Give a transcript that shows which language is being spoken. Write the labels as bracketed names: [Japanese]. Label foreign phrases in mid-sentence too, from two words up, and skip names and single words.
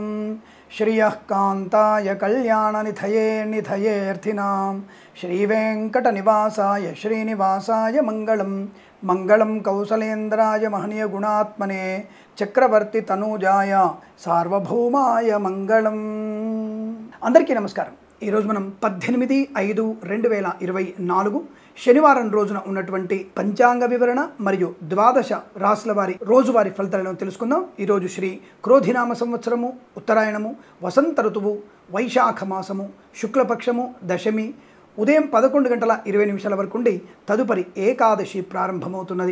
[Sanskrit] श्रियः कान्ताय कल्याणनिधये निधयेऽर्थिनां श्रीवेङ्कटनिवासाय श्रीनिवासाय मंगलम मंगलम कौसलेन्द्राय महनीय गुणात्मने चक्रवर्ती तनूजाय सार्वभौमाय मंगलम। [Telugu] అందరికీ నమస్కారం। ఈ రోజు మనం 18/5/2024 శనివారం రోజున ఉన్నటువంటి పంచాంగ వివరణ మరియు ద్వాదశ రాశుల వారి రోజువారీ ఫలితాలను తెలుసుకుందాం। ఈ రోజు శ్రీ క్రోధినామ సంవత్సరము, ఉత్తరాయణము, వసంత ఋతువు, వైశాఖ మాసము, శుక్లపక్షము, దశమి ఉదయం 11:20 వరకు ఉండి తదుపరి ఏకాదశి ప్రారంభమవుతున్నది।